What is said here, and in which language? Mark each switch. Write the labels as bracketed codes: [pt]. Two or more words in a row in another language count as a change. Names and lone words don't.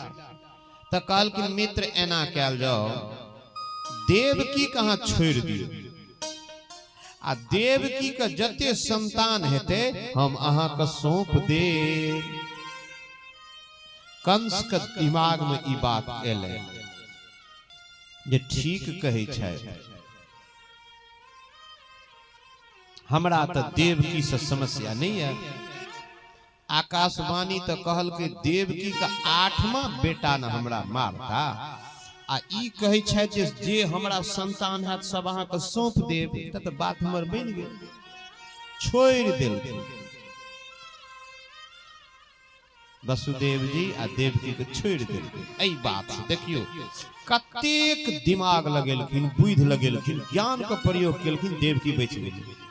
[mai] तो कहलखिन, मित्र एना कयल जाओ, देवकी कहाँ छोड़ दियो, आ देवकी के जते संतान हेते हम अहाँ के सौंप देब। कंस के दिमाग में ई बात एले जे ठीक कहै छै, हमरा तो देवकी से समस्या नहीं है। आकाशवाणी तो कहल के देवकी का 8वां बेटा न हमरा मारता, आ ई कहै छै जे हमरा संतान है सब अहाँ के सौंप देब। तो बात हमर बन गेल, छोड़ देल। वसुदेव जी आ देवकी के छोड़ देल। एई बात से देखियो कतेक दिमाग लगेलखिन, बुद्धि लगेलखिन, ज्ञान के प्रयोग केलखिन, देवकी बच गेली।